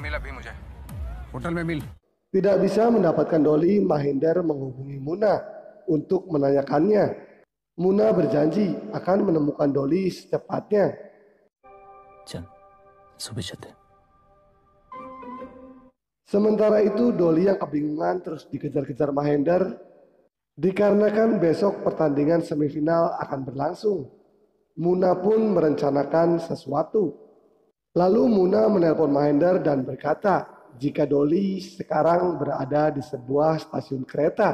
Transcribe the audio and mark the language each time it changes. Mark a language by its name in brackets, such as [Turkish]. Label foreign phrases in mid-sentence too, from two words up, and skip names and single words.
[Hindi] मिल अभी मुझे होटल में मिल। [Indonesian] Tidak bisa mendapatkan Dolly, Mahinder menghubungi Muna untuk menanyakannya. Muna berjanji akan menemukan Dolly secepatnya. [Hindi] चल सुबह चलते हैं। [Indonesian] Sementara itu Dolly yang kebingungan terus dikejar-kejar Mahinder dikarenakan besok pertandingan semifinal akan berlangsung. Muna pun merencanakan sesuatu. Lalu Muna menelpon Mahinder dan berkata jika Dolly sekarang berada di sebuah stasiun kereta.